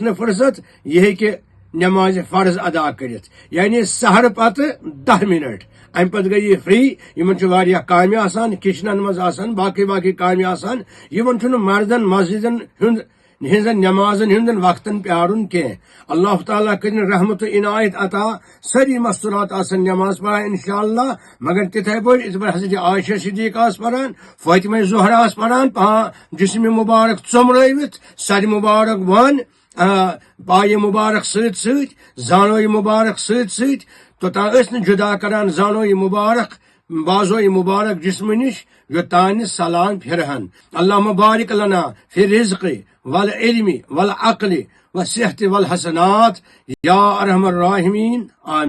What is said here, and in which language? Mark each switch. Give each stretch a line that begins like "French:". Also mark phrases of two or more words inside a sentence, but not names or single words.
Kashmiri: نہ فرصت یہ کہ نماز فرض ادا کرت یعنی سحر پتہ 10 منٹ ام پتہ گئی فری یمن واریاہ کامہ آسان کچنن مز آسان باقی کامہ آسان یمن مردن مسجدن ہنزن نمازن ہندن وقتن پیارن کی اللہ تعالیٰ کرن رحمت و عنایت عطا ساری مستورات آسن نماز پڑھان انشاءاللہ مگر تتھے پٲٹھۍ یِتھ پٲٹھۍ حضرت عائشہ صدیق آس پڑھان فاطمہ زہرا آس پڑھان جسم مبارک ژومرٲوِتھ سر مبارک ون پایہ مبارک سۭتۍ زانوی مبارک سۭتۍ توٚتام ٲسۍ نہٕ جدا کران زانوی مبارک بازوی مبارک جسم نش یوٚتانۍ سلام پھرہن
Arabic: اللہُمہ بارک لنا فی الرزق والعلم والعقل والصحت والحسنات یا ارحم الراحمین آمین.